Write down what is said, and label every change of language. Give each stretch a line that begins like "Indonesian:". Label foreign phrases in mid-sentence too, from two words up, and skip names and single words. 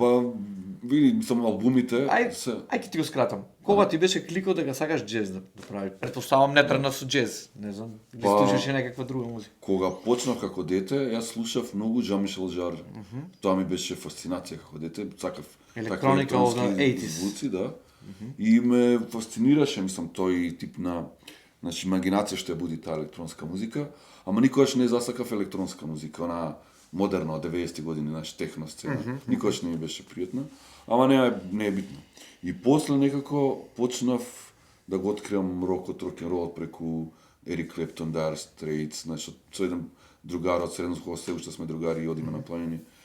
Macedonian: Па види, сам албумите Ај ќе ти го скратам. Кога ти беше кликот дека сакаш джез да прави? Претпоставам не тргна со джез, не знам, или слушаше некаква друга музика. Кога почнав како дете, јас слушав многу Jean-Michel Jarre. Тоа ми беше фасцинација како дете, сакав
English: Electronica of the 80s.
Macedonian: звуци, да. И ме фасцинираше, мислам, тој тип на имагинација што ја буди таа електронска музика, ама никогаш не засакав електронска музика, она модерна од 90-ти години, техно сцена. Никогаш не ми беше пријатна, ама не е битно. И после некако почнав да го откривам рокот, рок-н-ролот преку Ерик Клептон, Dire Straits, со еден другар од средно школа, се уште сме другари и одиме на планини.